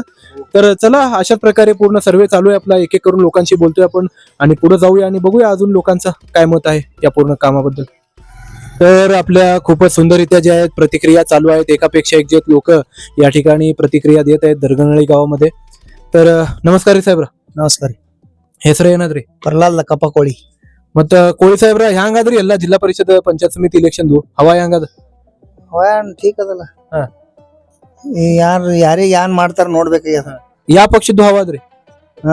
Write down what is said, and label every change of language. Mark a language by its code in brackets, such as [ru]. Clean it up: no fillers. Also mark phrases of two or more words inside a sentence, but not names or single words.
[mr] तर चला, अशा प्रकारे पूर्ण सर्वे चालू आहे आपला. एक एक करून लोकांशी बोलतोय आपण आणि पुढे जाऊया आणि बघूया अजून लोकांचं काय मत आहे या पूर्ण कामाबद्दल. तर आपल्या खूपच सुंदररित्या जे आहेत प्रतिक्रिया चालू आहेत. एकापेक्षा एक जे लोक या ठिकाणी प्रतिक्रिया देत आहेत दरगणळी गावामध्ये. तर नमस्कार साहेब. [kn] ನಮಸ್ಕಾರ. ಹೆಸರು ಏನಾದ್ರಿ? ಪ್ರಹ್ಲಾದ್ ಲಕ್ಕಪ್ಪ ಕೋಳಿ. ಮತ್ತ ಕೋಳಿ ಸಾಹೇಬ್ರ ಹ್ಯಾಂಗಾದ್ರಿ ಎಲ್ಲಾ ಜಿಲ್ಲಾ ಪರಿಷತ್ ಪಂಚಾಯತ್ ಸಮಿತಿ ಇಲೆಕ್ಷನ್ ಹವಾ ಹ್ಯಾಂಗದ? ಅವನ್ ಠೀಕ್ ಅದಲ್ಲ. ಹಾ. ಯಾರಿಗೆ ಯಾನ್ ಮಾಡ್ತಾರ ನೋಡ್ಬೇಕಾಗ್ಯದ. ಯಾವ ಪಕ್ಷದ್ದು ಹವಾ ಅದ್ರಿ? ಹಾ?